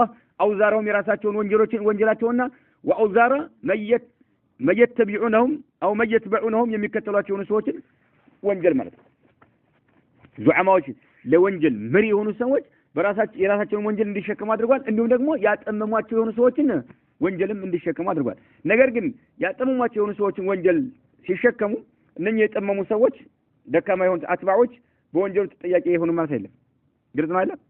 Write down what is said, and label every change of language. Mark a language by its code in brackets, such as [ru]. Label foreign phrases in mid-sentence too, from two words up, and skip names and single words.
[am] አውዛራውም የራሳቸውን ወንጀላቸውና [ar] وأوزار من يتبعونهم أو من يتبعونهم [am] የሚከተሏቸውን ሰዎችን ወንጀል ማለት ነው። ዙዓማዎች ለወንጀል መሪ የሆኑ ሰዎች የራሳቸውን ወንጀል እንዲሸከሙ አድርጓል። እንዲሁም ደግሞ ያጠመሟቸው የሆኑ ሰዎችን ወንጀልም እንዲሸከሙ አድርጓል። ነገር ግን ያጠመሟቸው የሆኑ ሰዎችን ወንጀል ሲሸከሙ እነኚህ የጠመሙ ሰዎች ደካማ የሆኑ አትባዎች በወንጀሉ ተጠያቂ የሆኑ ማለት አይደለም። ግልጽ ነው አይደል?